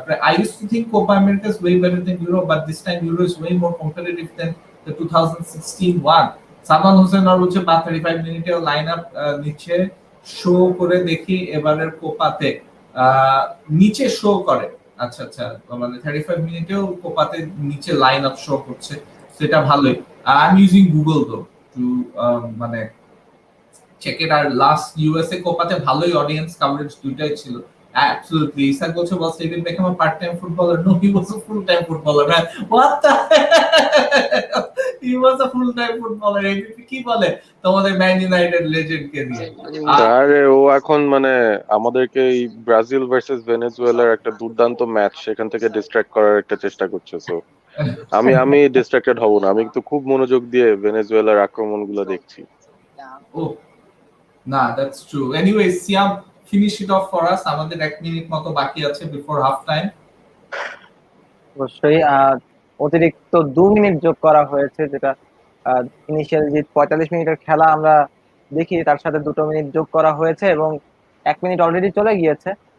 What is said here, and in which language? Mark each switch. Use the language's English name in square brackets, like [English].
[English] I used to think Copa America is way better than Euro, but this time Euro is way more competitive than the 2016 one. [Bangla] Salman Hussein আর বলছে, বা 35 মিনিটের line up নিচে show করে দেখি এবারের কোপাতে, নিচে show করে। আচ্ছা, মানে 35 মিনিটেও কোপাতে নিচে লাইন আপ শো করছে, সেটা ভালোই। [English] I am using Google though to [Bangla] মানে [English] Check it. [Bangla] আর last USA কোপাতে ভালোই অডিয়েন্স কভারেজ দুইটাই ছিল। [English] Absolutely. Isak Goche, was David Beckham a part-time footballer? No, he was a full-time footballer, man. What the hell? He was a full-time footballer. [Bangla] কি বলে তোমাদের man United legend কে দিয়ে? আরে ও এখন মানে আমাদেরকে এই ব্রাজিল ভার্সেস ভেনেজুয়েলার একটা দুর্দান্ত ম্যাচ সেখান থেকে ডিস্ট্রাক্ট করার একটা চেষ্টা করছে। সো আমি ডিস্ট্রাক্টেড হব না, আমি তো খুব মনোযোগ দিয়ে ভেনেজুয়েলার আক্রমণগুলো দেখছি। [English] Oh, nah, that's true. Anyway, Siam, finish it off for us. [Bangla] আমাদের 1 মিনিট মতো বাকি আছে [English] Before half time. [Bangla] অবশ্যই অতিরিক্ত 2 মিনিট যোগ করা হয়েছে, যেটা ইনিশিয়াল যে 45 মিনিটের খেলা আমরা দেখি তার সাথে 2 মিনিট যোগ করা হয়েছে এবং 1 মিনিট অলরেডি চলে গিয়েছে।